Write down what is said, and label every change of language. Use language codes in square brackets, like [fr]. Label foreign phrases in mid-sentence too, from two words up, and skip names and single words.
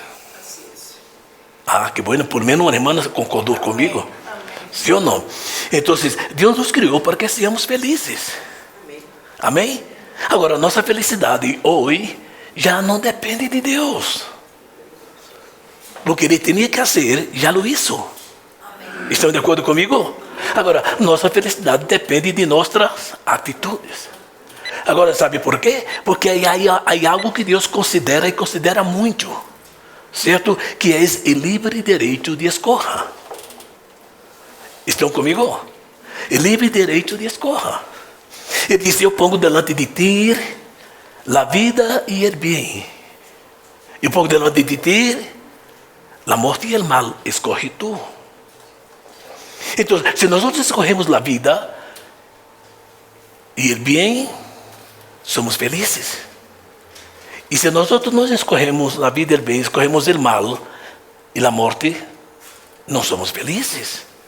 [pt] Ah, [es] que bueno, [pt] por menos uma irmã concordou comigo. Sim ou não? Então, Deus nos criou para que sejamos felizes. Amém? Agora, nossa felicidade hoje já não depende de Deus. O que Ele tinha que fazer, já [es] lo hizo. [pt] Estão de acordo comigo? Agora, nossa felicidade depende de nossas atitudes. Agora, sabe por quê? Porque há algo que Deus considera e considera muito. Certo? Que é o livre direito de escolha. Estão comigo? O livre direito de escolha. Ele disse, eu [es] pongo delante de ti [pt] a vida e o bem. Eu [es] pongo delante de ti [pt] a morte e o mal. Escolhe tu. Então, se nós escolhemos a vida e o bem, somos felizes. E se nós não escolhemos a vida e o bem, escolhemos o mal e a morte, não somos felizes.